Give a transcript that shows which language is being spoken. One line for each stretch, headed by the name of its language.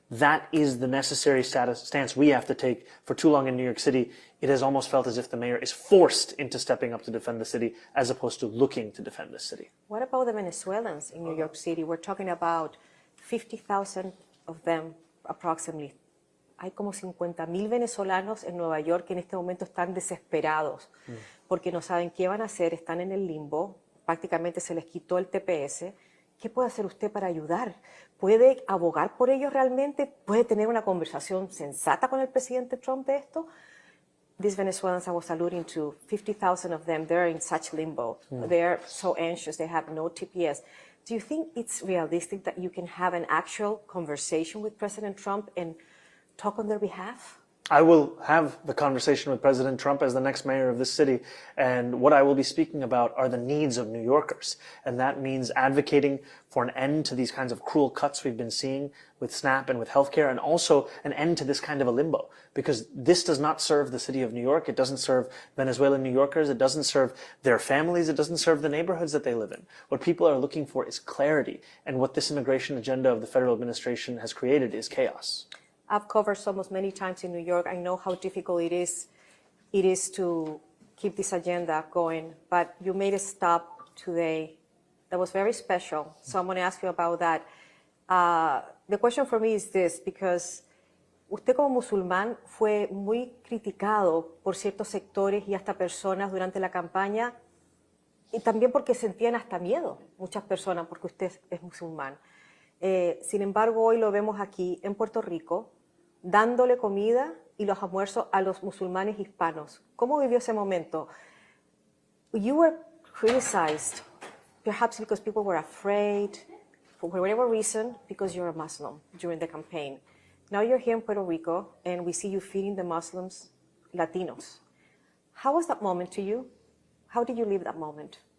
English: That is the necessary stance we have to take. For too long in New York City, it has almost felt as if the mayor is forced into stepping up to defend the city as opposed to looking to defend the city. What about the Venezuelans in New York City? We're talking about 50,000 of them approximately.
Spanish: Hay como 50,000 venezolanos en Nueva York que en este momento están desesperados porque no saben qué van a hacer, están en el limbo, prácticamente se les quitó el TPS. ¿Qué puede hacer usted para ayudar? ¿Puede abogar por ellos realmente? ¿Puede tener una conversación sensata con el presidente Trump de esto?
English: These Venezuelans I was alluding to, 50,000 of them, they're in such limbo. They're so anxious, they have no TPS. Do you think it's realistic that you can have an actual conversation with President Trump and talk on their behalf? I will have the conversation with President Trump as the next mayor of this city, and what I will be speaking about are the needs of New Yorkers, and that means advocating for an end to these kinds of cruel cuts we've been seeing with SNAP and with healthcare, and also an end to this kind of a limbo, because this does not serve the city of New York, it doesn't serve Venezuelan New Yorkers, it doesn't serve their families, it doesn't serve the neighborhoods that they live in. What people are looking for is clarity, and what this immigration agenda of the federal administration has created is chaos. I've covered Somos many times in New York. I know how difficult it is to keep this agenda going, but you made a stop today that was very special. So I'm going to ask you about that. The question for me is this, because
Spanish: usted como musulmán fue muy criticado por ciertos sectores y hasta personas durante la campaña, y también porque sentían hasta miedo muchas personas porque usted es musulmán. Sin embargo, hoy lo vemos aquí en Puerto Rico, dándole comida y los almuerzos a los musulmanes hispanos. ¿Cómo vivió ese momento?
English: You were criticized, perhaps because people were afraid, for whatever reason, because you're a Muslim during the campaign. Now you're here in Puerto Rico, and we see you feeding the Muslims, Latinos. How was that moment to you? How did you live that moment?